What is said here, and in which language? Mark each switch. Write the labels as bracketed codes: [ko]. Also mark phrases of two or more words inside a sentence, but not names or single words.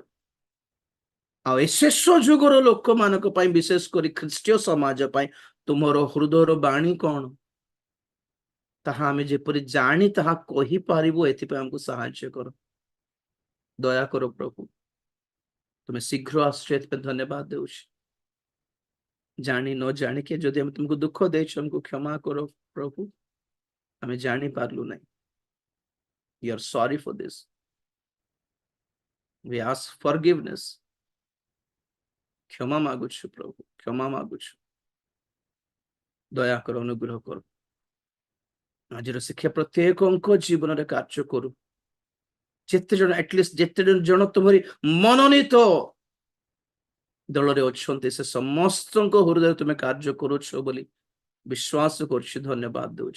[or] ଆଉ ଏ ଶେଷ ଯୁଗର ଲୋକମାନଙ୍କ ପାଇଁ, ବିଶେଷ କରି ଖ୍ରୀଷ୍ଟୀୟ ସମାଜ ପାଇଁ ତୁମର ହୃଦୟର ବାଣୀ କଣ ତାହା ଆମେ ଯେପରି ଜାଣି ତାହା କହିପାରିବୁ, ଏଥିପାଇଁ ଆମକୁ ସାହାଯ୍ୟ କର, ଦୟା କର ପ୍ରଭୁ। ତୁମେ ଶୀଘ୍ର ଆସୁଛ, ଏଥିପାଇଁ ଧନ୍ୟବାଦ ଦେଉଛି। ଜାଣି ନ ଜାଣିକି ଯଦି ଆମେ ତୁମକୁ ଦୁଃଖ ଦେଇଛୁ, ଆମକୁ କ୍ଷମା କର ପ୍ରଭୁ, ଆମେ ଜାଣିପାରିଲୁ ନାହିଁ। [en] We are sorry for this. We ask forgiveness. [or] କ୍ଷମା ମାଗୁଛୁ ପ୍ରଭୁ, କ୍ଷମା ମାଗୁଛୁ, ଦୟା କର, ଅନୁଗ୍ରହ କର। ଆଜିର ଶିକ୍ଷା ପ୍ରତ୍ୟେକଙ୍କ ଜୀବନରେ କାର୍ଯ୍ୟ କରୁ। ଯେତେ ଜଣ, ଆଟଲିଷ୍ଟ ଯେତେ ଜଣ ତୁମରି ମନୋନୀତ ଦଳରେ ଅଛନ୍ତି, ସେ ସମସ୍ତଙ୍କ ହୃଦୟରେ ତୁମେ କାର୍ଯ୍ୟ କରୁଛ ବୋଲି ବିଶ୍ୱାସ କରୁଛି, ଧନ୍ୟବାଦ ଦେଉଛି।